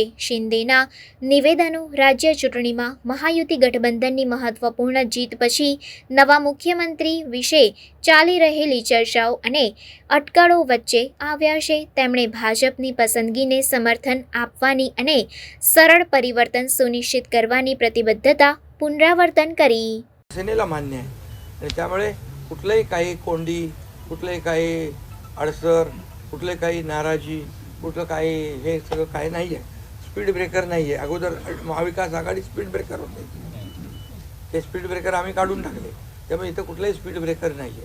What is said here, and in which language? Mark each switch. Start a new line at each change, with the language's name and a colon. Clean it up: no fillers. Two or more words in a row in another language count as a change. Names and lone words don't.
Gujarati: શિંદેના નિવેદનો રાજ્ય ચૂંટણીમાં મહાયુતિ ગઠબંધનની મહત્વપૂર્ણ જીત પછી નવા મુખ્યમંત્રી વિશે ચાલી રહેલી ચર્ચાઓ અને અટકળો વચ્ચે આવ્યા છે। તેમણે ભાજપની પસંદગીને समर्थन આપવાની અને સરળ પરિવર્તन સુનિશ્ચિત કરવાની પ્રતિબદ્ધતા પુનરાવર્તન કરી।
Marathi: सेनेला मान्य आहे आणि त्यामुळे कुठलंही काही कोंडी, कुठलंही काही अडसर, कुठले काही नाराजी, कुठलं काही हे सगळं काही नाही आहे। स्पीड ब्रेकर नाही आहे। अगोदर महाविकास आघाडी स्पीड ब्रेकर होते, ते स्पीड ब्रेकर आम्ही काढून टाकले, त्यामुळे इथं कुठलाही स्पीड ब्रेकर नाही आहे।